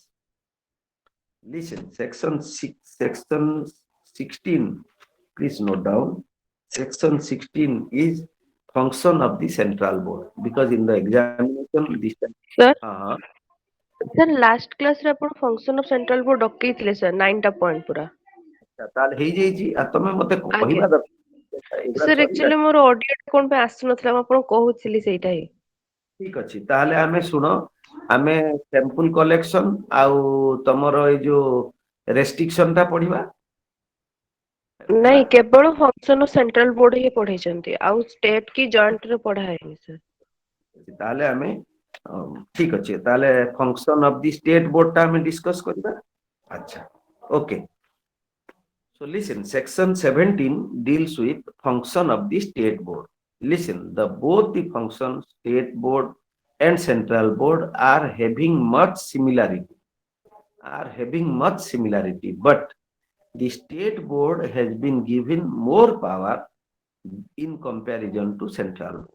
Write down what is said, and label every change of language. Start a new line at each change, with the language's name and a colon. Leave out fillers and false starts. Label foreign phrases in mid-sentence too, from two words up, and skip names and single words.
English: Listen, section 16, please note down. Section 16 is function of the central board, because in the examination this time, Sir, uh, sir, last class
Odia: ରେ ଆପଣ
English: function of central board ଡକେଇଥିଲେ sir 9ଟା point ପୁରା।
Odia: ତାହେଲେ ହେଇଯାଇଛି, ଆଉ ତମେ ମତେ ଆଜ୍ଞା। କହିବା ଦରକାର ଏଗୁଡା sir ସରିଲା। actually ମୋର audio ଟା କଣ ପାଇଁ ଆସୁନଥିଲା ମୁଁ ଆପଣଙ୍କୁ କହୁଥିଲି ସେଇଟା ହିଁ। ଠିକ ଅଛି, ତାହେଲେ ଆମେ ଶୁଣ, ଆମେ
English: sample collection
Odia: ଆଉ ତମର ଏଇ ଯୋଉ ରେଷ୍ଟ୍ରିକ୍ସନ ଟା ପଢିବା। ନାଇଁ କେବଳ
English: function of central board
Odia: ହିଁ ପଢେଇଛନ୍ତି ଆଉ state କି joint ରେ ପଢା ହେଇନି sir। ତାହେଲେ ଆମେ ଠିକ ଅଛି, ତାହେଲେ
English: function of the state board
Odia: ଟା ଆମେ ଡିସ୍କସ କରିବା। ଆଚ୍ଛା, ଓକେ।
English: So listen, section 17 deals with function of the state board. Listen, both the functions, state board and central board are having much similarity, but the state board has been given more power in comparison to central board.